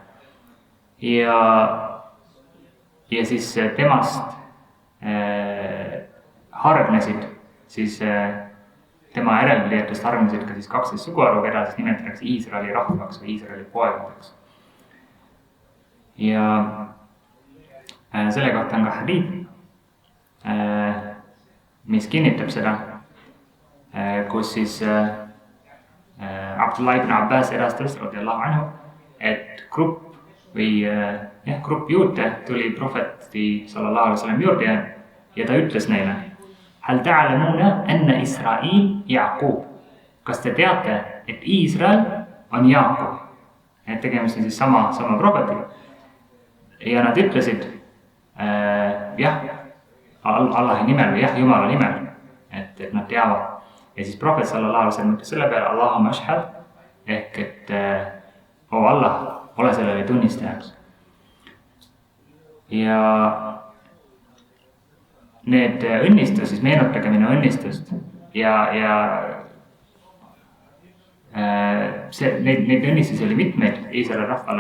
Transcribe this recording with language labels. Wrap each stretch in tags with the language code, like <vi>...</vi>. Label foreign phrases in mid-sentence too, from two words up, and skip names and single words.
<et>Ja siis temast hargnesid, siis tema järeltulijatest hargnesid ka siis 12 suguharu, keda siis nimetatakse Iisraeli rahvaks või Iisraeli poegadeks. Ja selle kohta on ka hadith, mis kinnitab seda, kus siis Abdullah ibn Abbas edastas</et> <ar>رضي الله عنه,</ar> <et>et grupp juute tuli prohveti</et> <ar>صلى الله عليه وسلم</ar> <et>juurde ja ta ütles neile:</et> <ar>هل تعلمون أن إسرائيل يعقوب.</ar> <et>Kas te teate, et Iisrael on Jaakub? Et tegemist on siis sama prohvetiga. Ja nad ütlesid jah, Allahi nimel või jah, Jumala nimel, et nad teavad. Ja siis prohvet</et> <ar>صلى الله عليه وسلم</ar> <et>ütles selle peale</et> <ar>اللهم اشهد,</ar> <et>ehk et o Allah, ole sellele tunnistajaks. Ja need õnnistus, siis meenutage minu õnnistust ja neid õnnistusi oli mitmeid Iisraeli rahvale.</et>